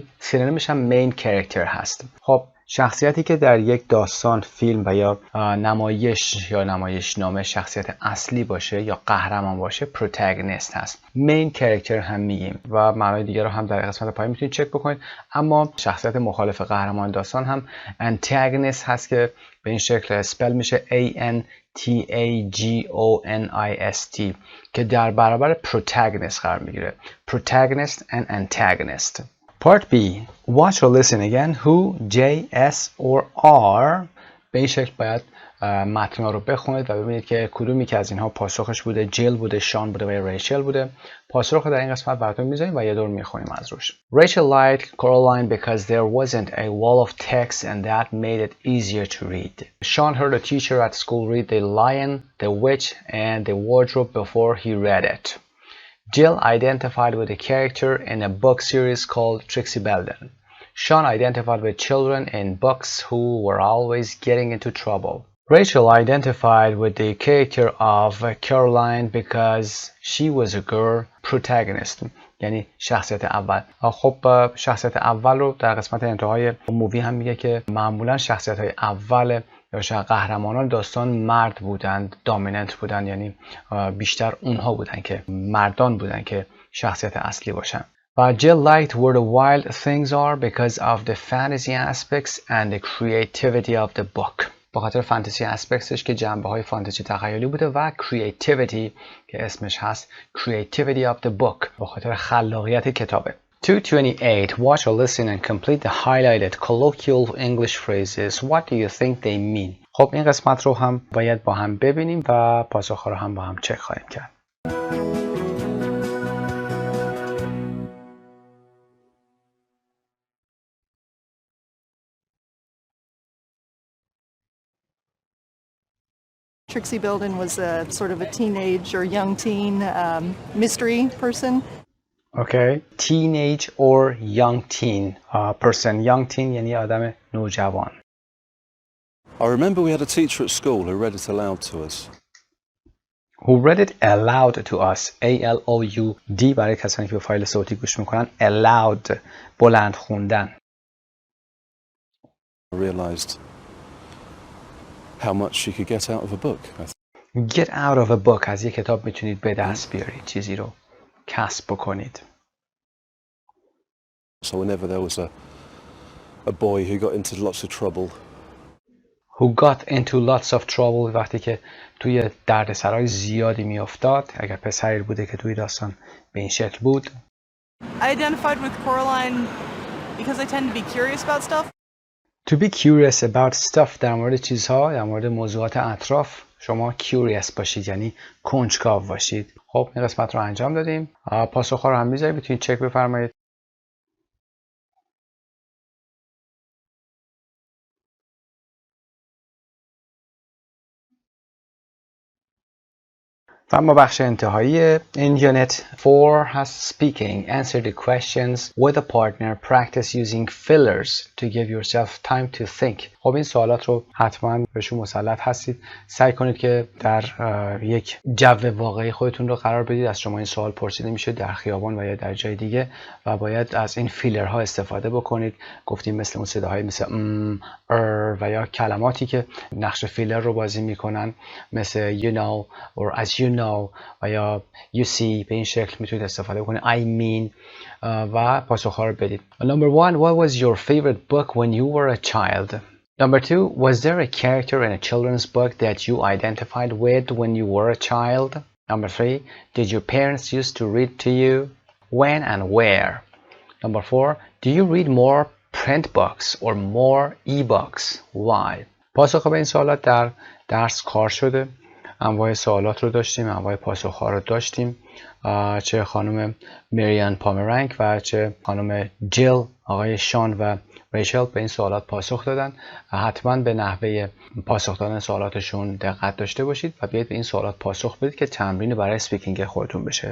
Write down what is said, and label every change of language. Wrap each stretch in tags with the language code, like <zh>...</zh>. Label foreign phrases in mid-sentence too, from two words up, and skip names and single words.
<fa>سینونیمش هم</fa> <en>main character</en> <fa>هست. خب شخصیتی که در یک داستان، فیلم و یا نمایش یا نمایشنامه شخصیت اصلی باشه یا قهرمان باشه protagonist هست.</fa> <en>main character</en> <fa>هم میگیم و معنای دیگر رو هم در قسمت پایین میتونید چک بکنید. اما شخصیت مخالف قهرمان داستان هم antagonist هست که به این شکل اسپل میشه ANTAGONIST که در برابر protagonist قرار میگیره.</fa> <en>protagonist and antagonist. Part B. Watch or listen again. Who, J, S or R.</en> <fa>به این شکل باید متن‌ها رو بخونید و ببینید که کدومی که از اینها پاسخش بوده. جیل بوده، شان بوده و یا ریچل بوده. پاسخ رو در این قسمت براتون میذاریم و یه دور میخونیم از روش.</fa> <en>Rachel liked Caroline because there wasn't a wall of text and that made it easier to read. Sean heard a teacher at school read The Lion, the Witch and the Wardrobe before he read it. Jill identified with a character in a book series called Trixie Belden. Sean identified with children in books who were always getting into trouble. Rachel identified with the character of Caroline because she was a girl protagonist.</en> <fa>یعنی شخصیت اول. خب شخصیت اول رو در قسمت انتهای مووی هم میگه که معمولا شخصیت های اول یا شاید قهرمانان داستان مرد بودند، دامیننت بودند، یعنی بیشتر اونها بودند که مردان بودند که شخصیت اصلی باشن.</fa> <en>و Jill liked where the wild things are because of the fantasy aspects and the creativity of the book.</en> <fa>با خاطر</fa> <en>fantasy aspect</en> <fa>که جنبه های فانتزی تخیلی بوده و creativity که اسمش هست</fa> <en>creativity of the book</en> <fa>با خاطر خلاقیت کتابه.</fa> <en>228. Watch or listen and complete the highlighted colloquial English phrases. What do you think they mean?</en> <fa>خب این قسمت رو هم باید با هم ببینیم و پاسخ‌ها رو هم با هم چک خواهیم کرد.</fa> <en>Trixie Belden was a sort of a teenage or young teen mystery person. Okay. Teenage or young teen person. Young teen</en> <fa>یعنی آدم نوجوان.</fa> <en>I remember we had a teacher at school who read it aloud to us. Who read it aloud to us.</en> <fa>A-L-O-U-D برای کسانی که به فایل صوتی گوش میکنن. Aloud. بلند خوندن.</fa> <en>I realized how much you could get out of a book. Get out of a book.</en> <fa>از یک کتاب میتونید به دست بیارید. چیزی رو کسب بکنید.</fa> <en>So whenever there was a boy who got into lots of trouble. Who got into lots of trouble</en> <fa>وقتی که توی دردسرای زیادی میافتاد. اگر پسری بوده که توی داستان به این شکل بود.</fa> <en>I identified with Coraline because I tend to be curious about stuff. To be curious about stuff</en> <fa>در مورد چیزها، در مورد موضوعات اطراف شما curious باشید، یعنی کنجکاو باشید. خب این قسمت رو انجام دادیم. پاسخ‌ها رو هم می‌ذارید، میتونید چک بفرمایید. و اما بخش انتهایی این یونت 4 هست speaking.</fa> <en>Answer the questions with a partner. Practice using fillers to give yourself time to think.</en> <fa>خب این سوالات رو حتما بهشون مسلط هستید. سعی کنید که در یک جو واقعی خودتون رو قرار بدید. از شما این سوال پرسیده میشه در خیابان و یا در جای دیگه و باید از این فیلرها استفاده بکنید. گفتیم مثل اون صداهای مثل و یا کلماتی که نقش فیلر رو بازی میکنن مثل</fa> <en>you know or as you know</en> <fa>و یا</fa> <en>you see.</en> <fa>به این شکل میتونید استفاده بکنید.</fa> <en>I mean</en> <fa>و پاسخ‌ها رو بدید.</fa> <en>Number 1. What was your favorite book when you were a child? Number 2. Was there a character in a children's book that you identified with when you were a child? Number 3. Did your parents used to read to you? When and where? Number 4. Do you read more print books or more e-books? Why?</en> <fa>پاسخ به این سوالات در درس کار شده. انواع سوالات رو داشتیم، انواع پاسخ‌ها رو داشتیم. چه خانم مریان پامرنگ و چه خانم جیل، آقای شان و ریچل به این سوالات پاسخ دادن. حتما به نحوه پاسخ دادن سوالاتشون دقت داشته باشید و بیاید به این سوالات پاسخ بدید که تمرین برای اسپیکینگ خودتون بشه.</fa>